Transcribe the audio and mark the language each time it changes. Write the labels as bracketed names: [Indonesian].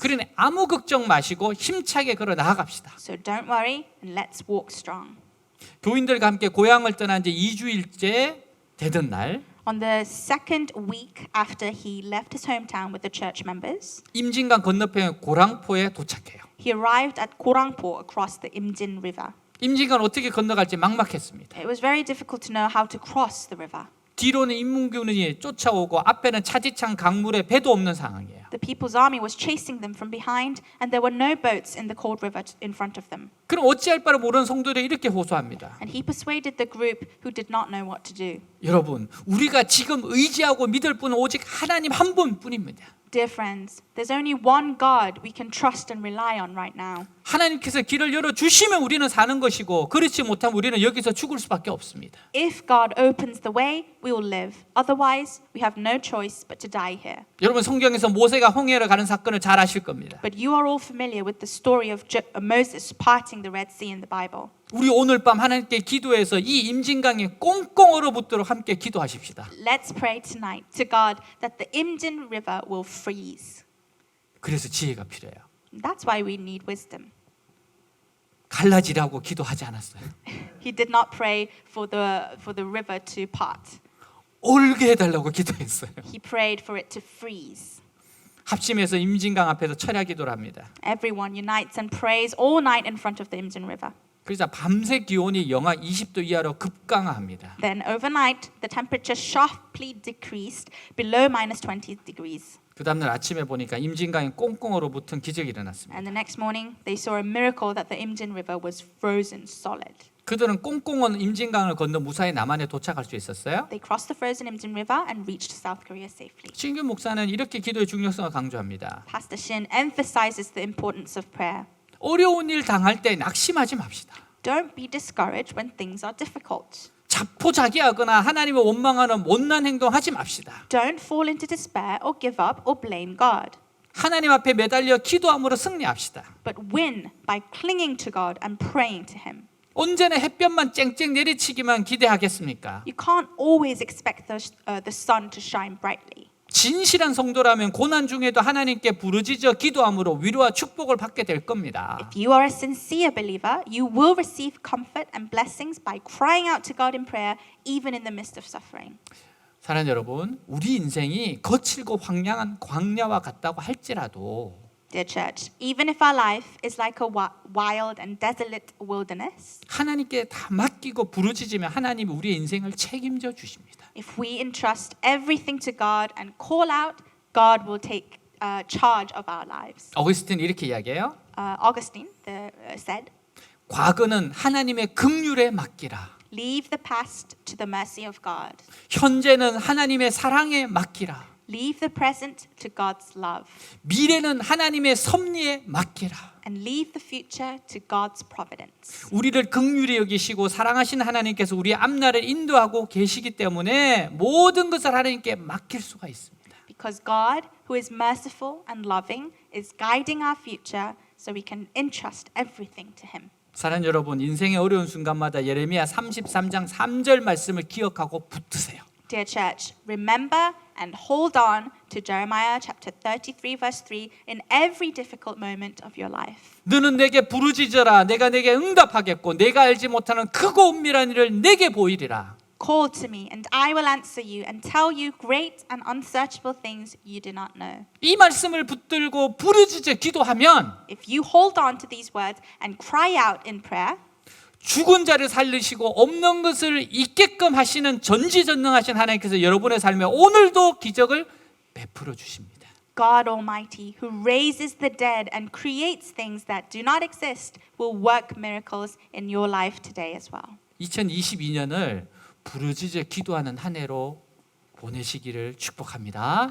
[Korean] 그러니 아무 걱정 마시고 힘차게 걸어 나아갑시다. [English] So don't worry and let's walk strong. [Korean] 교인들과 함께 고향을 떠난 지 2주일째 되던 날 [English] On the second week after he left his hometown with the church members, [Korean] 임진강 건너편의 고랑포에 도착해요. [English] he arrived at Gorangpo across the Imjin River. [Korean] 임진강을 어떻게 건너갈지 막막했습니다. [English] It was very difficult to know how to cross the river. [Korean] 뒤로는 인민군이 쫓아오고 앞에는 차디찬 강물에 배도 없는 상황이에요. [English] The people's army was chasing them from behind, and there were no boats in the cold river in front of them. [Korean] 그럼 어찌할 바를 모르는 성도들이 이렇게 호소합니다. [English] And he persuaded the group who did not know what to do. [Korean] 여러분, 우리가 지금 의지하고 믿을 분은 오직 하나님 한 분뿐입니다. [English] Dear friends, there's only one God we can trust and rely on right now. [Korean] 하나님께서 길을 열어 주시면 우리는 사는 것이고 그렇지 못하면 우리는 여기서 죽을 수밖에 없습니다. [English] If God opens the way, we will live. Otherwise, we have no choice but to die here. [Korean] 여러분 성경에서 모세가 홍해를 가는 사건을 잘 아실 겁니다. [English] But you are all familiar with the story of Moses parting the Red Sea in the Bible. [Korean] 우리 오늘 밤 하나님께 기도해서 이 임진강에 꽁꽁 얼어붙도록 함께 기도하십시다. [English] Let's pray tonight to God that the Imjin River will freeze. [Korean] 그래서 지혜가 필요해요. [English] That's why we need wisdom. [Korean] 갈라지라고 기도하지 않았어요. [English] He did not pray for the river to part. [Korean] 얼게 해달라고 기도했어요. [English] He prayed for it to freeze. [Korean] 합심해서 임진강 앞에서 철야 기도를 합니다. [English] Everyone unites and prays all night in front of the Imjin River. [Korean] 그러자 밤새 기온이 영하 20도 이하로 급강하합니다. [English] Then overnight, the temperature sharply decreased below minus 20 degrees. [Korean] 그 다음날 아침에 보니까 임진강에 꽁꽁 얼어붙은 기적이 일어났습니다. [English] And the next morning, they saw a miracle that the Imjin River was frozen solid. [Korean] 그들은 꽁꽁 임진강을 건너 무사히 남한에 도착할 수 있었어요. [English] They crossed the frozen Imjin River and reached South Korea safely. [Korean] 신규 목사는 이렇게 기도의 중요성을 강조합니다. [English] Pastor Shin emphasizes the importance of prayer. [Korean] 어려운 일 당할 때 낙심하지 맙시다. [English] Don't be discouraged when things are difficult. [Korean] 자포자기하거나 하나님을 원망하는 못난 행동하지 맙시다. [English] Don't fall into despair or give up or blame God, [Korean] 하나님 앞에 매달려 기도함으로 승리합시다. [English] but win by clinging to God and praying to Him. [Korean] 언제나 햇볕만 쨍쨍 내리치기만 기대하겠습니까? [English] You can't always expect the sun to shine brightly. [Korean] 진실한 성도라면 고난 중에도 하나님께 부르짖어 기도함으로 위로와 축복을 받게 될 겁니다. [English] If you are a sincere believer, you will receive comfort and blessings by crying out to God in prayer, even in the midst of suffering. [Korean] 사랑하는 여러분, 우리 인생이 거칠고 황량한 광야와 같다고 할지라도 [English] Dear church, even if our life is like a wild and desolate wilderness, [Korean] 하나님께 다 맡기고 부르짖으면 하나님이 우리의 인생을 책임져 주십니다. [English] if we entrust everything to God and call out, God will take charge of our lives. [Korean] 어거스틴 이렇게 이야기해요. [English] Augustine said, [Korean] 과거는 하나님의 긍휼에 맡기라. [English] leave the past to the mercy of God. [Korean] 현재는 하나님의 사랑에 맡기라. [English] Leave the present to God's love. [Korean] 미래는 하나님의 섭리에 맡기라. [English] And leave the future to God's providence. [Korean] 우리를 긍휼히 여기시고 사랑하신 하나님께서 우리의 앞날을 인도하고 계시기 때문에 모든 것을 하나님께 맡길 수가 있습니다. [English] Because God, who is merciful and loving, is guiding our future, so we can entrust everything to Him. [Korean] 사랑하는 여러분, 인생의 어려운 순간마다 예레미야 33장 3절 말씀을 기억하고 붙드세요. [English] Dear church, remember and hold on to Jeremiah chapter 33 verse 3 in every difficult moment of your life. [Korean] 너는 내게 부르짖어라. 내가 내게 응답하겠고 내가 알지 못하는 크고 은밀한 일을 내게 보이리라. [English] Call to me and I will answer you and tell you great and unsearchable things you do not know. [Korean] 이 말씀을 붙들고 부르짖어 기도하면 [English] If you hold on to these words and cry out in prayer, [Korean] 죽은 자를 살리시고 없는 것을 있게끔 하시는 전지전능하신 하나님께서 여러분의 삶에 오늘도 기적을 베풀어 주십니다. [English] God Almighty, who raises the dead and creates things that do not exist, will work miracles in your life today as well. [Korean] 2022년을 부르짖어 기도하는 한 해로 보내시기를 축복합니다.